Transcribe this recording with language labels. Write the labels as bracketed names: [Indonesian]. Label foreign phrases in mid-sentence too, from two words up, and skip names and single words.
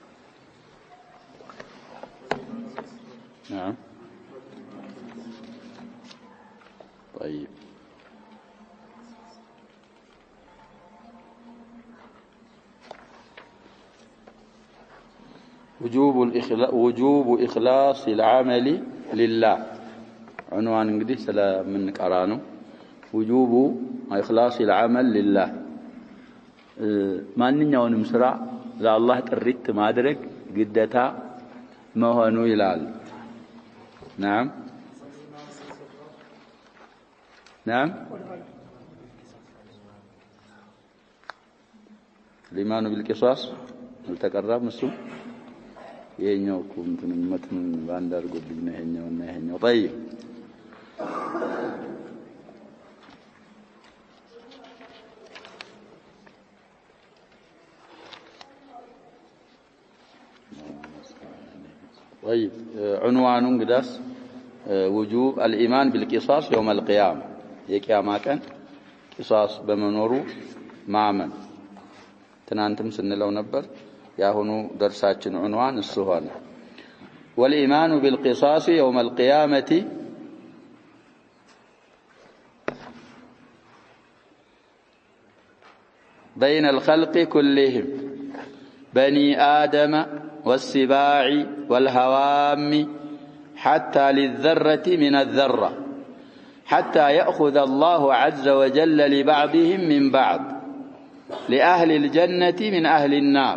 [Arabic] نعم طيب وجوب إخلاص العمل لله عنوان [Amharic] እንግዲህ ስለምንቀራ ነው። [Arabic] وجوب إخلاص العمل لله [Amharic] ማንኛውንም ስራ ለአላህ ጥሪት ማድረግ ግዴታ መሆኑ ይላል። نعم [Arabic] نعم الإيمان بالقصاص التقرب مسو [Amharic] ይሄኛው እንትን መትን ባንድ አድርጎልኝ ነው ይሄኛውና ይሄኛው طيب [Arabic] طيب عنوان قداس وجوب الإيمان بالقصاص يوم القيامة [Amharic] የቂያማ ቀን ቂሳስ በመኖሩ ማመን ትናንትም ስንለው ነበር። ያሁኑ ደርሳችን [Arabic] عنوان [Amharic] እሱ ሆነ። [Arabic] والإيمان بالقصاص يوم القيامة بين الخلق كلهم بني آدم والسباع والهوام حتى للذرة من الذرة حتى يأخذ الله عز وجل لبعضهم من بعض لأهل الجنة من أهل النار